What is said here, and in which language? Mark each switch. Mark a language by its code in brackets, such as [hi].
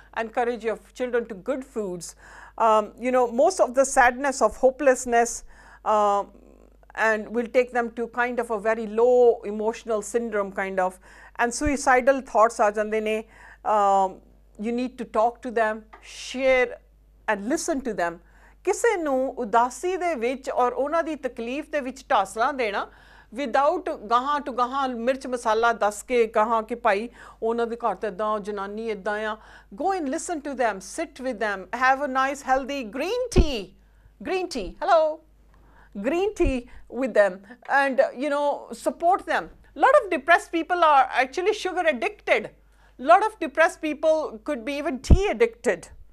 [en] Encourage your children to good foods. You know, most of the sadness of hopelessness and will take them to kind of a very low emotional syndrome kind of, and suicidal thoughts [pa] aa jande ne. [en] You need to talk to them, share and listen to them. [pa] ਕਿਸੇ ਨੂੰ ਉਦਾਸੀ ਦੇ ਵਿੱਚ ਔਰ ਉਹਨਾਂ ਦੀ ਤਕਲੀਫ ਦੇ ਵਿੱਚ ਢਾਸਲਾ ਦੇਣਾ ਵਿਦਆਊਟ ਗਾਹਾਂ ਟੂ ਗਾਹਾਂ ਮਿਰਚ ਮਸਾਲਾ ਦੱਸ ਕੇ ਗਾਹਾਂ ਕਿ ਭਾਈ ਉਹਨਾਂ ਦੇ ਘਰ ਤਾਂ ਇੱਦਾਂ ਜਨਾਨੀ ਇੱਦਾਂ ਆ. [en] Go and listen to them, sit with them, have a nice healthy green tea, hello, green tea with them, and you know, support them. A lot of depressed people are actually sugar addicted. A lot of depressed people could be even tea addicted.